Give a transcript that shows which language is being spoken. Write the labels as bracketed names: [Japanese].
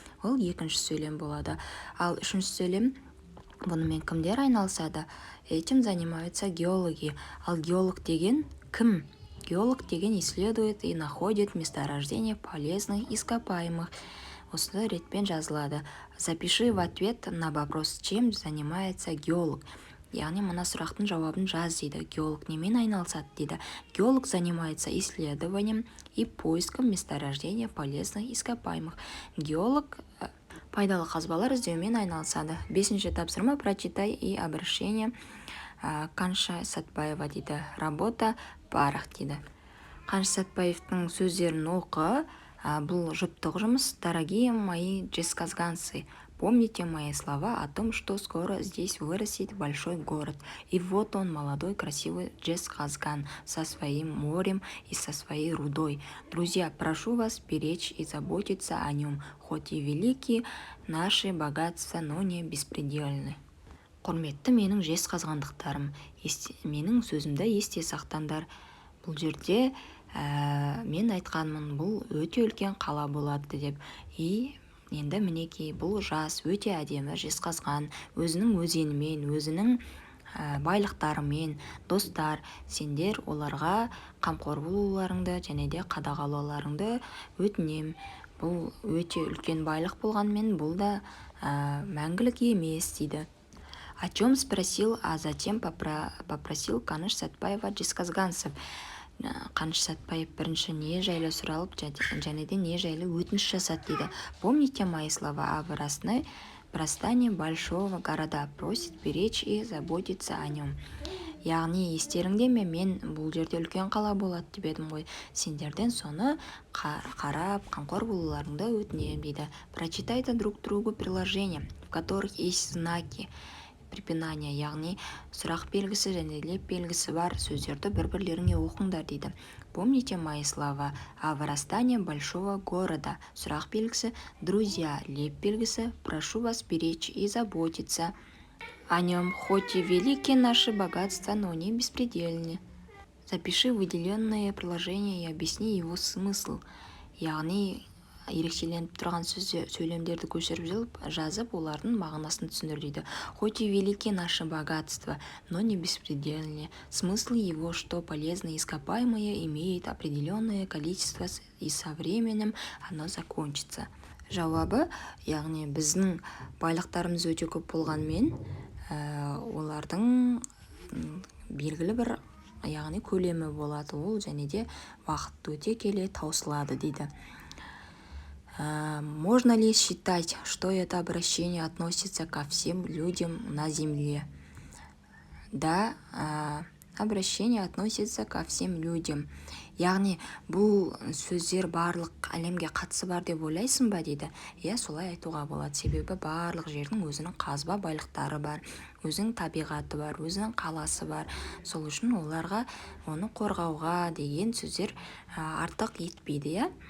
[Kazakh] Ол екінші сөйлем болады. Ал үшінші сөйлем, бұнымен кімдер айналысады? [Russian] Этим занимаются геологи. [Kazakh] Ал геолог деген кім? [Russian] Геолог [Kazakh] деген [Russian] исследует и находит месторождение полезных ископаемых. [Kazakh] Осы ретпен жазылады. [Russian] Запиши в ответ на вопрос, чем занимается геолог. [Kazakh] Яғни мына сұрақтың жауабын жаз дейді. Геолог немен айналысады дейді. [Russian] Геолог занимается исследованием и поиском месторождения полезных ископаемых. [Kazakh] Геолог пайдалы қазбалар іздеумен айналысады. Бесінші тапсырма. [Russian] Прочитай и обращение Қаныш Сәтбаева [Kazakh] дейді. [Russian] Работа парах [Kazakh] дейді. Қаныш Сәтбаевтың сөздерін оқы. Бұл жұптық жұмыс. [Russian] Дорогие мои жезказганцы, помните мои слова о том, что скоро здесь вырастет большой город. И вот он, молодой красивый Жезказган, со своим морем и со своей рудой. Друзья, прошу вас беречь и заботиться о нем, хоть и велики наши богатства, но не беспредельны. [Kazakh] Құрметті менің жезқазғандықтарым, менің сөзімді есте сақтаңдар. Бұл жерде мен айтқанмын, бұл өте үлкен қала болады деп. Енді мінекей бұл жас өте әдемі Жезқазған, өзінің өзенімен, өзінің байлықтарымен, достар, сендер оларға қамқор болуларыңды және де қадағалауларыңды өтінем. Бұл өте үлкен байлық болғанмен, бұл да мәңгілік емес дейді. [Russian] О чем спросил, а затем попросил Қаныш Сәтбаева жезқазганцев. [Kazakh] Қаныш Сәтбаев бірінші не жайлы сұралып, және де не жайлы өтініш жасады дейді. [Russian] Помните мои слова о вырастание большого города, просит беречь и заботиться о нем. [Kazakh] Яғни естеріңде мен бұл жерде үлкен қала болады деп едім ғой. Сендерден соны қарап, қамқор болуларыңды өтінем дейді. [Russian] Прочитайте друг другу приложения, в которых есть знаки препинания, [Kazakh] яғни сұрақ белгісі және леп белгісі бар сөздерді бір-бірлеріңе оқыңдар дейді. [Russian] Помните мои слова о вырастании большого города, [Kazakh] сұрақ белгісі, [Russian] друзья, [Kazakh] леп белгісі, [Russian] прошу вас беречь и заботиться о нем, хоть и велики наши богатства, но не беспредельны. Запиши выделенное приложение и объясни его смысл. [Kazakh] Яғни ерекшеленіп тұрған сөйлемдерді көшіріп жазып, олардың мағынасын түсіндір дейді. [Russian] Хоть и велики наши богатства, но не беспредельны. Смысл его, что полезные ископаемые имеют определенное количество, и со временем оно закончится. [Kazakh] Жауабы, яғни біздің байлықтарымыз өте көп болғанмен, олардың белгілі бір яғни көлемі болады, ол және де уақыт өте келе таусылады дейді. [Russian] Можно ли считать, что это обращение относится ко всем людям на земле? Да, обращение относится ко всем людям. [Kazakh] Яғни бұл сөздер барлық әлемге қатысы бар деп ойлайсың ба дейді. Иә, солай айтуға болады. Себебі барлық жердің өзінің қазба байлықтары бар, өзінің табиғаты бар, өзінің қаласы бар. Сол үшін оларға оны қорғауға деген сөздер артық етпейді, иә.